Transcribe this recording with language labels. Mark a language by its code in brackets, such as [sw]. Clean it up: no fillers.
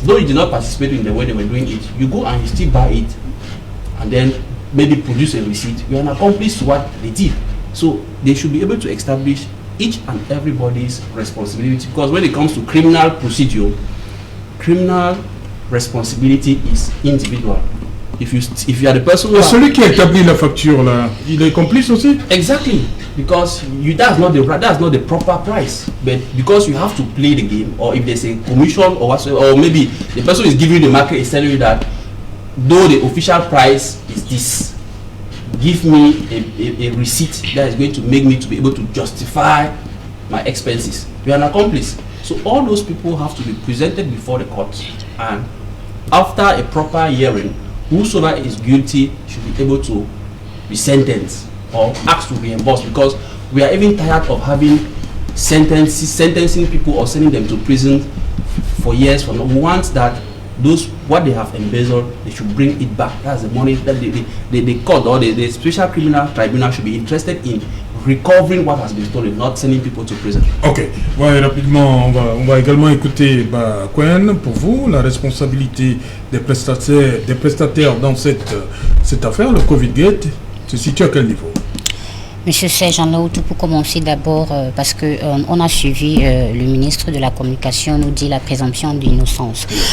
[en] Though you did not participate in the way they were doing it, you go and you still buy it, and then maybe produce a receipt. You are an accomplice to what they did. So they should be able to establish each and everybody's responsibility, because when it comes to criminal procedure, criminal responsibility is individual. If you are the person who [fr] celui qui a établi la facture là, il est complice aussi? [en] Exactly, because that's not the proper price, but because you have to play the game, or if there's a commission or whatsoever, or maybe the person is giving you the market is telling you that though the official price is this, give me a receipt that is going to make me to be able to justify my expenses. You are an accomplice. So all those people have to be presented before the court, and after a proper hearing, whosoever is guilty should be able to be sentenced or asked to reimburse, because we are even tired of having sentencing people or sending them to prison for years from now. We want that what they have embezzled, they should bring it back. That's the money that the court or the special criminal tribunal should be interested in recovering what has been stolen, not sending people to prison. [fr] Ok, ouais, rapidement, on va également écouter Quen. Pour vous, la responsabilité des prestataires dans cette affaire, le Covid Gate, se situe à quel niveau? Monsieur Serge Laoutou, pour commencer d'abord, parce que on a suivi le ministre de la Communication nous dit la présomption d'innocence.